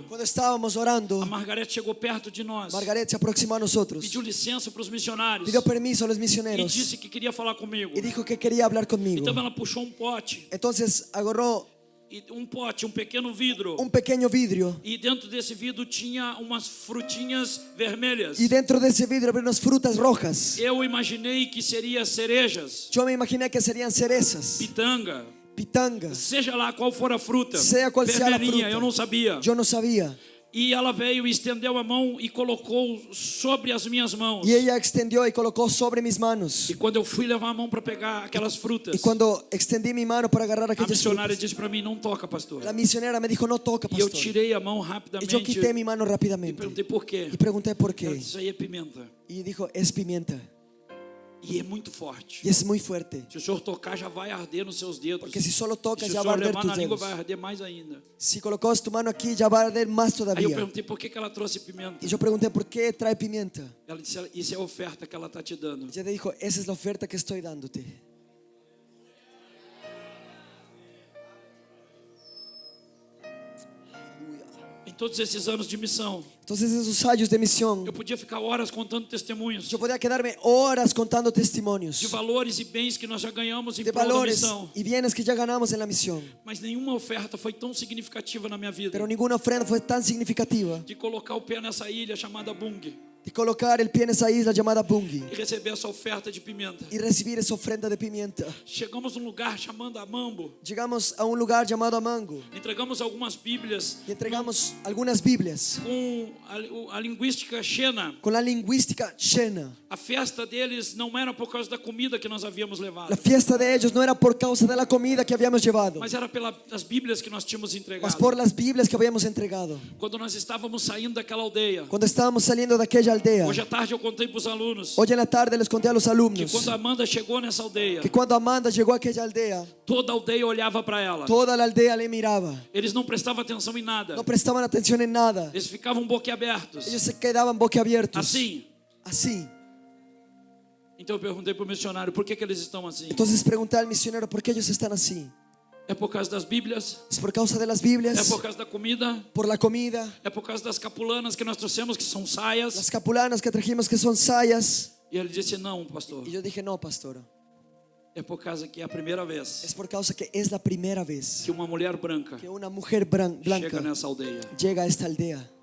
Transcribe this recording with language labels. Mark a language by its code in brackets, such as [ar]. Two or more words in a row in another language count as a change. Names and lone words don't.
[es] Cuando estábamos orando, [pt] a Margarete chegou perto de nós, [es] Margaret se aproximó a nosotros, [pt] pediu licença para os missionários [es] pidió permiso a los [pt] e [es] misioneros [pt] disse que queria falar comigo. [es] y dijo que quería hablar conmigo. [pt] Então ela puxou um pote, [es] Entonces agarró [pt] um pequeno vidro. [es] un pequeño vidrio [pt] E dentro desse vidro tinha umas frutinhas vermelhas. [es] y dentro de ese vidrio había unas frutas rojas. [pt] Eu imaginei que seria cerejas, [es] Yo me imaginé que serían cerezas, [pt] pitanga, [es] pitanga. [pt] seja lá qual for a fruta, [es] Sea cual sea la [pt] vermelhinha, [es] fruta. [pt] eu não sabia. [es] Yo no sabía. [pt] E ela veio e estendeu a mão e colocou sobre as minhas mãos. [es] Y ella extendió y colocó sobre mis manos. [pt] E quando eu fui levar a mão para pegar aquelas frutas, [es] Y cuando extendí mi mano para agarrar [pt] a [es] aquellas [pt] missionária [es] frutas, [pt] disse para mim: não toca, pastor. [es] la misionera me dijo, no toca, [pt] E eu [es] pastor. [pt] tirei a mão [es] Y [pt] rapidamente [es] yo quité mi mano [pt] e [es] rápidamente [pt] perguntei por quê. [es] y pregunté por [pt] Ela [es] qué. [pt] disse: isso aí é pimenta. [es] Y dijo, es pimienta. [pt] E é muito forte. [es] Y es muy fuerte. [pt] Se o senhor tocar, já vai arder nos seus dedos. [es] Porque si solo [pt] E [es] tocas, [pt] se [es] ya [pt] o [es] va a [pt] senhor [es] arder [pt] levar na [es] tus [pt] língua, [es] dedos. [pt] vai arder mais ainda. [es] Si colocas tu mano aquí, ya va a arder más [pt] Aí eu [es] todavía. [pt] perguntei por que ela trouxe pimenta. [es] Y yo pregunté, ¿por qué trae pimienta? [pt] Ela disse: isso é a oferta que ela está te dando. [es] Ella dijo, esa es la oferta que estoy dándote. [pt] Em todos esses anos de missão, [es] Entonces esos años de misión, [pt] eu podia ficar horas contando testemunhos yo podía quedarme horas contando de [es] testimonios [pt] valores e bens que nós já ganhamos em [es] de [pt] prol da [es] valores [pt] missão. [es] y bienes que ya ganamos en la misión. [pt] Mas nenhuma oferta foi tão significativa na minha vida [es] Pero ninguna ofrenda fue tan significativa [pt] de colocar o pé nessa ilha chamada Bung [es] de colocar el pie en esa isla llamada Bungi [pt] e receber essa oferta de pimenta. [es] y recibir esa ofrenda de pimienta. [pt] Chegamos num lugar chamado Amambo, [es] Llegamos a un lugar llamado Amango [pt] entregamos algumas Bíblias [es] y entregamos algunas Biblias [pt] com a linguística Xena. [es] con la lingüística Shena. [pt] A festa deles não era por causa da comida que nós havíamos levado, [es] La fiesta de ellos no era por causa de la comida que habíamos llevado, [pt] mas era pelas Bíblias que nós tínhamos [es] mas [pt] entregado. [es] por las Biblias que habíamos entregado. [pt] Quando nós estávamos saindo daquela aldeia, [es] Cuando estábamos saliendo de aquella aldea, [pt] hoje à tarde eu contei para os alunos [es] hoy en la tarde les conté a los [pt] que [es] alumnos [pt] quando a Amanda chegou nessa aldeia, [es] que cuando Amanda llegó a aquella aldea, [pt] toda a aldeia olhava para ela. [es] toda la aldea le miraba. [pt] Eles não prestavam atenção em nada. [es] No prestaban atención en nada. [pt] Eles ficavam boquiabertos. [es] Ellos se quedaban boquiabiertos. [pt] Assim. [es] Así. [pt] Então eu perguntei para o missionário: por que eles estão assim? [es] Entonces pregunté al misionero por qué ellos están así. [pt] É por causa das Bíblias? [es] ¿Es por causa de las [pt] É [es] Biblias? [pt] por causa da comida? [es] ¿Por la comida? [pt] É por causa das capulanas que nós trouxemos, que são saias? [es] Las capulanas que trajimos que son sayas. [pt] E ele disse: não, pastor. [es] Y yo dije, no, pastor. [pt] É por causa que é a primeira vez [es] Es por causa que es la primera vez [pt] que uma mulher branca [es] que una mujer [pt] chega [es] blanca [pt] nessa aldeia. [es] llega a esta aldea.